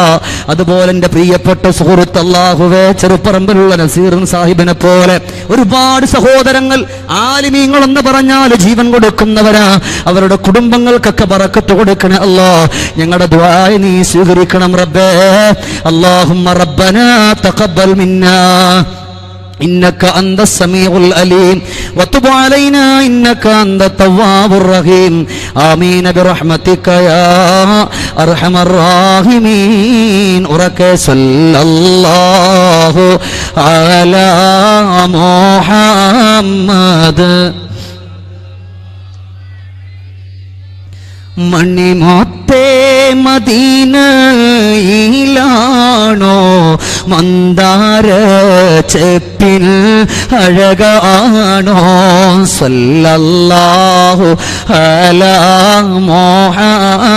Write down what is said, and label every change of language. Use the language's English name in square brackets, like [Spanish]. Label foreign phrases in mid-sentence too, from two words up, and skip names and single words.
[Malayalam] അതുപോലെ എൻ്റെ പ്രിയപ്പെട്ട സുഹൃത്ത് അല്ലാഹുവേ ചെറുപ്പറമ്പിലുള്ള നസീർ സാഹിബിനെ പോലെ ഒരുപാട് സഹോദരങ്ങൾ ആലിമീങ്ങൾ എന്ന് പറഞ്ഞാൽ ജീവൻ കൊടുക്കുന്നവരാ. അവരുടെ കുടുംബങ്ങൾക്കൊക്കെ ബറക്കത്ത് കൊടുക്കണേ അല്ലാ. ഞങ്ങളുടെ ദുആയെ നീ സ്വീകരിക്കണം റബ്ബേ. [Arabic] اللهم ربنا تقبل منا إنك أنت السميع العليم وتب علينا إنك أنت التواب الرحيم آمين برحمتك يا أرحم الراحمين صلى الله على [Malayalam] محمد മണിമൊത്തേ മദീനയിലാണോ മന്ദാര ചെപ്പിൽ അഴകാണോ [Arabic] صلى الله على محمد